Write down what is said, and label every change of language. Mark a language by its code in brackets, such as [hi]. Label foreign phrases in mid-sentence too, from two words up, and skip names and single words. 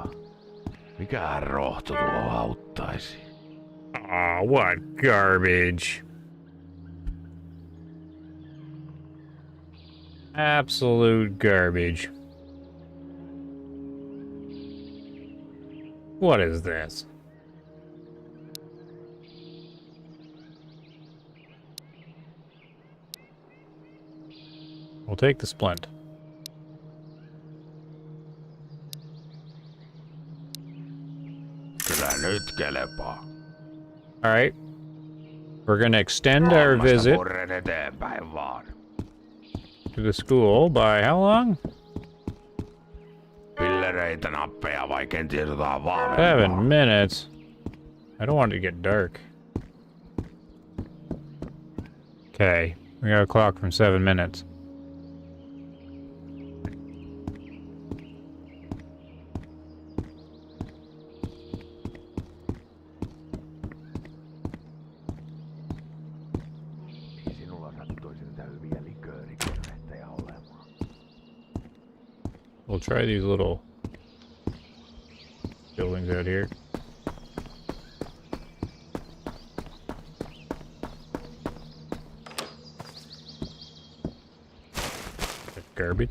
[fi] Mikähän rohto tuo auttaisi? [en] Aw, what garbage. Absolute garbage. What is this? We'll take the splint. [fi] Kyllä nyt kelepaa. [en] Alright. We're gonna extend our visit [fi] Murren eteenpäin vaan. [en] to the school by how long? [fi] Pillereitä, nappeja vai kenties jotain [en] 7 [fi] vahvempaa. [en] minutes. I don't want it to get dark. Okay. We got a clock from 7 minutes. [fi] Ei sinulla sattuisi niitä hyviä liköörikonvehteja olemaan. [en] We'll try these little buildings out here. That garbage.